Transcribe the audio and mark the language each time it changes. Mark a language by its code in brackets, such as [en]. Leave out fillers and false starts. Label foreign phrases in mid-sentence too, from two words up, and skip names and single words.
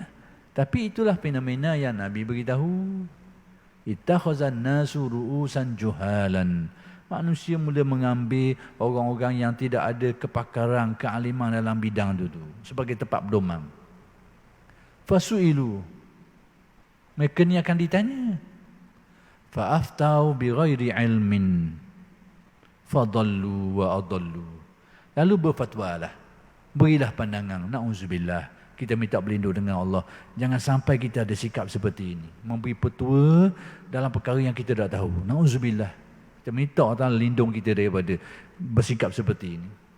[ms] Tapi itulah fenomena yang Nabi beritahu. [ar] اتخذ الناس رؤوسا جهالا. [ms] manusia mula mengambil orang-orang yang tidak ada kepakaran, kealiman dalam bidang itu sebagai tempat berdomam. Fasu'ilu, mereka ni akan ditanya. [ar] فأفتوا بغير علم فضلوا وأضلوا. [ms] Lalu berfatwalah, berilah pandangan, na'udzubillah, kita minta berlindung dengan Allah. Jangan sampai kita ada sikap seperti ini, memberi petua dalam perkara yang kita tak tahu. Na'udzubillah, kita minta Allah lindung kita daripada bersikap seperti ini.